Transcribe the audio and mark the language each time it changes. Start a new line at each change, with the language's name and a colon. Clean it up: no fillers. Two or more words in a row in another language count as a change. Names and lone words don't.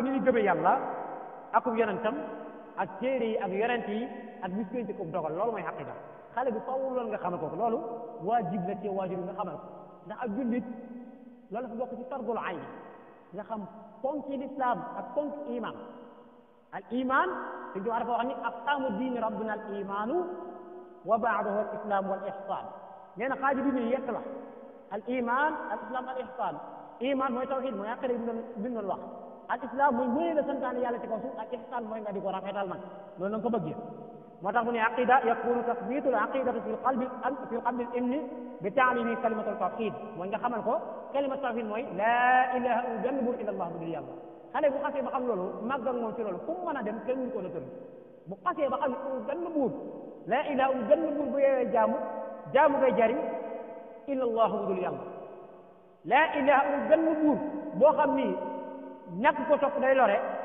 Wolof: ni ñu gëmee yàlla akub yonentam ak téere yi ak yonent yi ak bis pénc ko dogal loolu mooy aqida xale bi faww loolu nga xamal ko loolu waajib la ci waajur nga xamal ko ndax ak jullit loolu dafa bokk ci
Arabic: فرض العين
Wolof: nga xam ponki lislaam ak ponk
Arabic: إيمان الإيمان
Wolof: te du dafa wax ni
Arabic: أقسام دين ربنا الإيمان وبعده الإسلام والإحسان
Wolof: nee na xaaji diine yekk la
Arabic: الإيمان الإسلام الإحسان
Wolof: iman mooy tawhid mooy aqida bi doon wax al islam mooy wéy la santaane yàlla ci kaw suuf ak ihsan mooy nga di ko rafetal nag loolu la nga ko bëggee moo tax mu ne
Arabic: عقيدة يكون تثبيت العقيدة في قلب الابن ب تعليم كلمة توحيد
Wolof: mooy nga xamal ko
Arabic: كلمة توحيد
Wolof: mooy
Arabic: لا إله إلا
Wolof: benn buur
Arabic: إلا الله
Wolof: bu dul yàlla xale bu xasee ba xam loolu màgg ak moom ci loolu fu mu mën a dem kenn mënu ko la tëdd bu xasee ba xam benn buur
Arabic: لا إله إلا
Wolof: benn buur bu yee jaamu ngay jariñ
Arabic: إلا الله
Wolof: bu dul yàlla
Arabic: لا إله إلا
Wolof: benn buur boo xam ni ñàkk ko topp day lore